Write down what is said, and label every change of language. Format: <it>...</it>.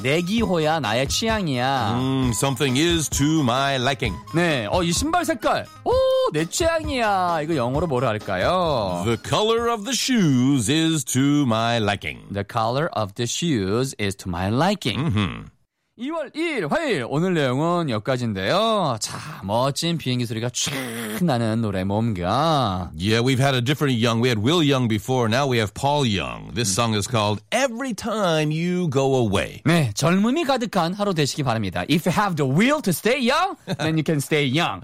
<ko>내 기호야, 나의 취향이야.</ko> <en>Something is to my liking.</en> <ko>네, 이 신발 색깔. 오, 내 취향이야. 이거 영어로 뭐라 할까요?</ko> <en>The color of the shoes is to my liking. The color of the shoes is to my liking. Mm-hmm.</en> <ko>2월 1일 화요일 오늘 내용은 여기까지인데요. 자, 멋진 비행기 소리가 촥 나는 노래 뭔가.</ko> <en>Yeah, we've had a different Young. We had Will Young before. Now we have Paul Young. This song is called Every Time You Go Away.</en> <ko>네, 젊음이 가득한 하루 되시기 바랍니다.</ko> <en>If you have the will to stay young, then you can stay young.</en>